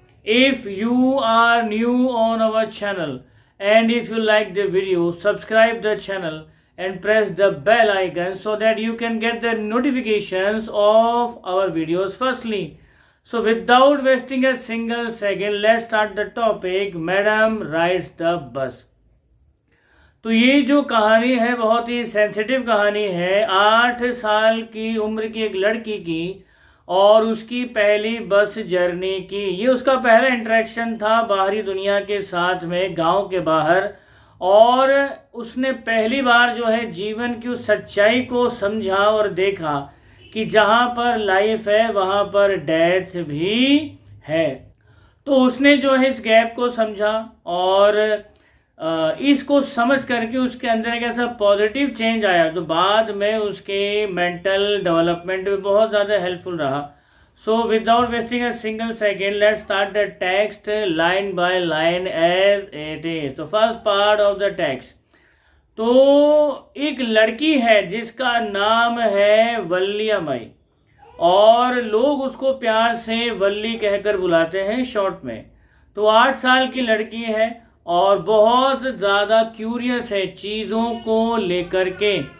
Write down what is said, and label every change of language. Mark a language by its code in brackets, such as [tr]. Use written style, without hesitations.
[en] If you are new on our channel and if you like the video, subscribe the channel and press the bell icon so that you can get the notifications of our videos firstly. So without wasting a single second, let's start the topic Madam Rides the Bus. [hi] तो ये जो कहानी है बहुत ही sensitive कहानी है। 8 साल की उम्र की एक लड़की की और उसकी पहली बस जर्नी की। ये उसका पहला इंटरेक्शन था बाहरी दुनिया के साथ में, गांव के बाहर, और उसने पहली बार जो है जीवन की उस सच्चाई को समझा और देखा कि जहाँ पर लाइफ है वहाँ पर डेथ भी है। तो उसने जो है इस गैप को समझा और इसको समझ करके उसके अंदर एक ऐसा पॉजिटिव चेंज आया जो बाद में उसके मेंटल डेवलपमेंट में बहुत ज़्यादा हेल्पफुल रहा। [en] So without wasting a single second, let's start the text line by line as it is. तो first part of the text. [hi] तो एक लड़की है जिसका नाम है वल्लियामाई और लोग उसको प्यार से वल्ली कहकर बुलाते हैं शॉर्ट में। तो 8 साल की लड़की है और बहुत ज़्यादा क्यूरियस है चीज़ों को लेकर के।